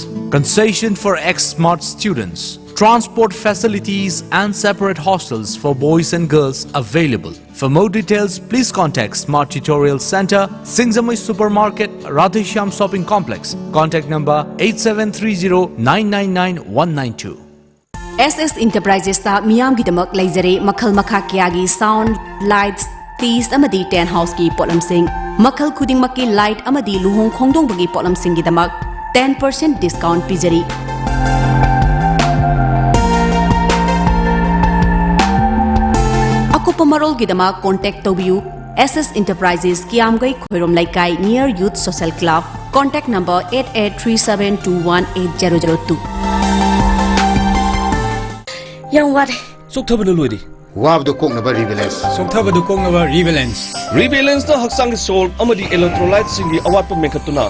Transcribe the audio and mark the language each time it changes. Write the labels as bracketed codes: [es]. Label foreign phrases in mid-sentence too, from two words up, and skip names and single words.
[en] Concession for ex-smart students. Transport facilities and separate hostels for boys and girls available. For more details, please contact Smart Tutorial Center, Singzamui Supermarket, Radheshyam Shopping Complex. Contact number 8730-999-192. [mni] SS Enterprises ta miyam gi damak leizare makhal makha kya gi [en] sound, lights, [mni] teas amadi [en] ten house [mni] ki polam sing. Makhal khuding makki light amadi luhong khongdong bagi polam sing gi damak 10% discount pijari. Pamarol Gidama contact Tobiu SS Enterprises Kiamgai Khoirom Laikai near Youth Social Club. Contact number 8837218002. Yang what? Soktabana loidi. Wabdo Kongnaba Rebalance. Soktabadu Kongnaba Rebalance. Rebalance na haksang sol amadi electrolytes singi awat pa mekatuna.